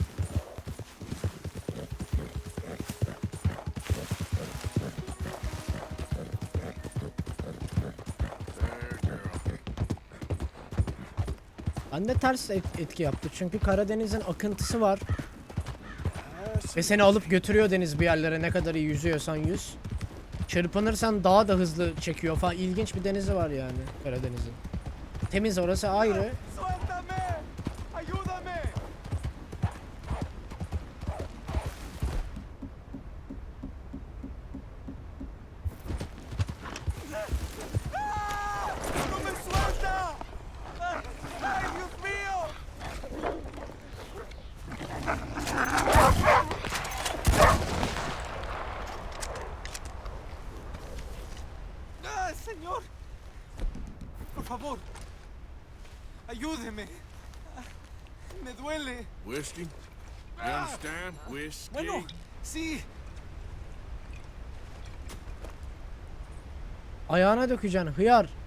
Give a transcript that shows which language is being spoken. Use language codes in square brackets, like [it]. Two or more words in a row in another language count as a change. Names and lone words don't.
[tr] Bende ters etki yaptı çünkü Karadeniz'in akıntısı var. Ve seni alıp götürüyor deniz bir yerlere, ne kadar iyi yüzüyorsan yüz. Çırpınırsan daha da hızlı çekiyor falan. İlginç bir denizi var yani Karadeniz'in. Temiz orası ayrı. [es] ¡Suéltame! ¡Ayúdame! ¡No me suelta! ¡Ay, Dios mío! ¡Ah, señor! Por favor, ayúdeme. Me duele. [en] Whiskey? You understand? Whiskey? [es] Bueno, sí. [tr] Ayağına dökeceksin hıyar.